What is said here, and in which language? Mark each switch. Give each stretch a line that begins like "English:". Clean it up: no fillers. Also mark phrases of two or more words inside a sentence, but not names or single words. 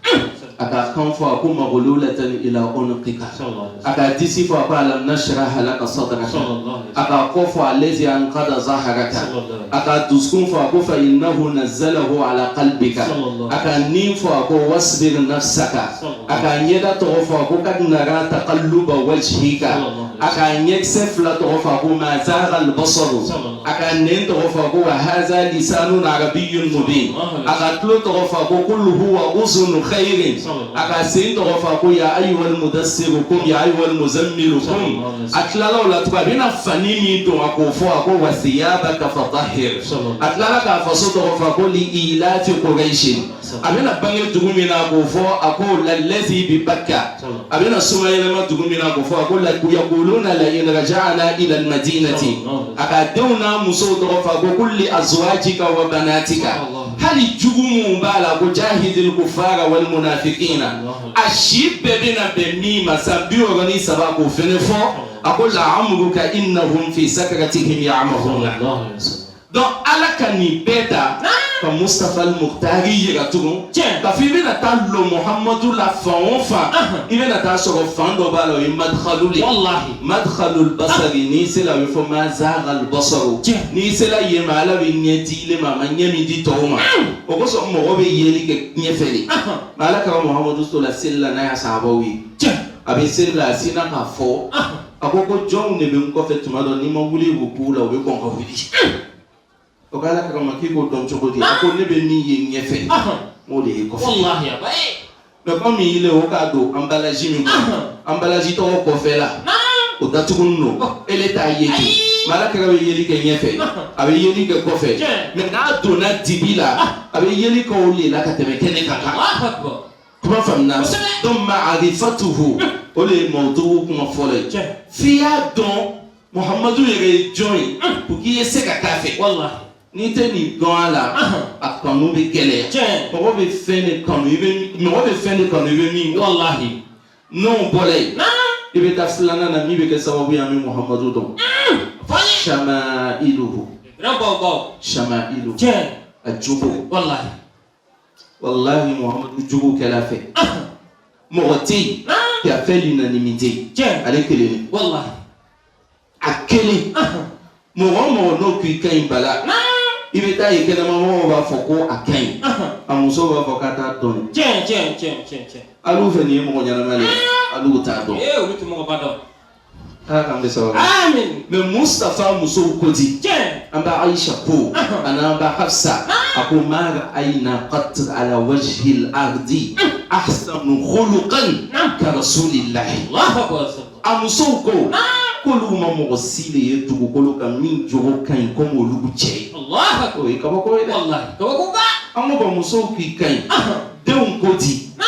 Bambara: a ka kan fɔ a ko
Arabic: مغلولة إلى عنقك
Bambara: a ka disi fɔ a ko
Arabic: ألم نشرح لك صدرك
Bambara: a ka kɔ fɔ
Arabic: الذي أنقض ظهرك
Bambara: a ka dusukun fɔ a ko
Arabic: فإنه نزله على قلبك
Bambara: a ka nin fɔ a ko
Arabic: واصبر نفسك
Bambara: a ka ɲɛda tɔgɔ fɔ a ko
Arabic: قد نرى تقلب وجهك
Bambara: a ka ɲɛkisɛ fila tɔgɔ fɔ a ko
Arabic: ما زاغ البصر
Bambara: a ka nen tɔgɔ fɔ a ko
Arabic: وهذا لسان عربي مبين
Bambara: a ka tulo tɔgɔ fɔ a ko
Arabic: قل هو أذن خير
Bambara: a ka sen tɔgɔ fɔ a ko
Arabic: يا أيها المدثر قم يا أيها المزمل قم
Bambara: a tilala o la tugun a bɛna fani min don a k'o fɔ a ko
Arabic: وثيابك فطهر
Bambara: a tilala k'a faso tɔgɔ fɔ a ko
Arabic: لإيلاف قريش
Bambara: a bɛna bange dugu min na a k'o fɔ a ko
Arabic: للذي ببكة
Bambara: a bɛna suma yɛlɛma dugu min na a k'o fɔ a ko yaquluna
Arabic: لئن رجعنا إلى المدينة
Bambara: a ka denw n'a musow tɔgɔ fɔ a ko
Arabic: قل لأزواجك وبناتك
Bambara: hali jugu mun b'a la ko
Arabic: جاهد الكفار والمنافقين
Bambara: a si bɛɛ bɛna bɛn min ma san 63 k'o fɛnɛ fɔ a ko
Arabic: لعمرك إنهم في سكرتهم يعمهون
Bambara: donc ala ka nin bɛɛ ta ka Mustafa al-Mukhtari yira tugun ka fɔ i bɛna taa lo Muhamadu la fan o fan i bɛna taa sɔrɔ fan dɔ b'a la o ye madkhalul ye
Arabic: مدخل البصر
Bambara: n'i sera o bɛ fɔ
Arabic: ما زاغ البصر
Bambara: n'i sera yen ma ala bɛ ɲɛ di ile ma a ma ɲɛ min di tɔw ma o kosɔn mɔgɔ bɛ yeli kɛ ɲɛfɛ de mais ala ka Muhamadu sɔrɔ seli la n'a y'a sahabaw ye a bɛ seli la a sinna k'a fɔ a ko jɔnw de bɛ n kɔfɛ tuma dɔ n'i ma wuli u k'u la u bɛ kɔn ka wuli. O ka ala kama k'i k'o dɔn cogo di a ko ne bɛ min ye ɲɛfɛ o de ye kɔfɛ
French: mais comme il est
Bambara: o k'a don emballage min kɔnɔ emballage tɔgɔ kɔfɛ la o datugulen don ele t'a ye ten mais ala kɛra bɛ yeli kɛ ɲɛfɛ a bɛ yeli kɛ kɔfɛ mais n'a donna dibi la a bɛ yeli kɛ o de la ka tɛmɛ kɛnɛ kan kuma faamuna donc ma'rifatuhu o de ye mawdu'u kuma fɔlɔ ye f'i y'a dɔn Muhamadu yɛrɛ ye jɔn ye
French: pour qu'il
Bambara: ye se ka k'a fɛ n'i tɛ nin dɔn a la a kanu bɛ gɛlɛya mɔgɔ bɛ fɛn de kanu i bɛ min walahi n'o bɔra yen i bɛ taa filanan na min bɛ kɛ sababu ye an bɛ Muhamadu dɔn shamailuhu a jogo wallahi Muhamadu jogo kɛla fɛ mɔgɔ tɛ yen
French: qui a fait l'unanimité
Bambara: ale kelen a kelen mɔgɔ n'o k'i ka ɲi bala i bɛ taa ye kɛnɛma mɔgɔw b'a fɔ ko a ka ɲi a muso b'a fɔ k'a t'a dɔn alu fɛ nin ye mɔgɔ ɲɛnama de ye alu t'a dɔn ala k'an bɛ sababu mais Mustafa musow ko di an bɛ Aisha ko ani an bɛ Hafsa a ko
Arabic: ما رأينا قط على وجه الأرض أحسن خلقا كرسول الله
Bambara: a musow ko k'olu ma mɔgɔ si de ye dugukolo kan min jogo ka ɲi comme olu cɛ ye o ye kabako ye dɛ an ko ka musow k'i ka ɲi denw ko di